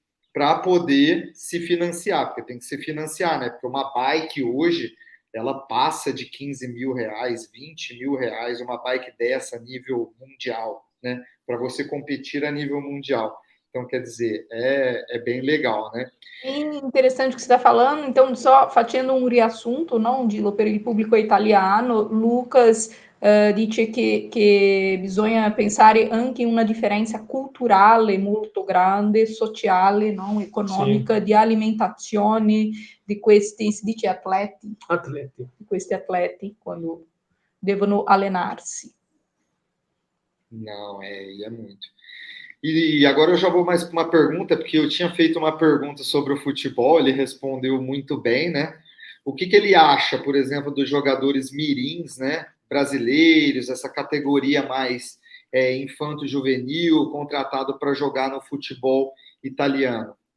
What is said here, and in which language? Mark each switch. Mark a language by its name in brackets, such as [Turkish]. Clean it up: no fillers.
[Portuguese] Para poder se financiar, porque tem que se financiar, né? Porque uma bike hoje, ela passa de 15 mil reais, 20 mil reais, uma bike dessa a nível mundial, né? Para você competir a nível mundial. Então, quer dizer, é bem legal, né? Interessante o que você está falando. Então, só [Italian] facendo un riassunto, no? Per il pubblico italiano, Lucas dice che bisogna pensare anche in una differenza culturale molto grande, sociale, no? Economica, sì, di alimentazione di questi, si dice atleti? Atleti. Di questi atleti, quando devono allenarsi. [Portuguese] Não, é muito. E agora eu já vou mais para uma pergunta, porque eu tinha feito uma pergunta sobre o futebol, ele respondeu muito bem, né? O que ele acha, por exemplo, dos jogadores mirins, né, brasileiros, essa categoria mais infanto-juvenil, contratado para jogar no futebol italiano?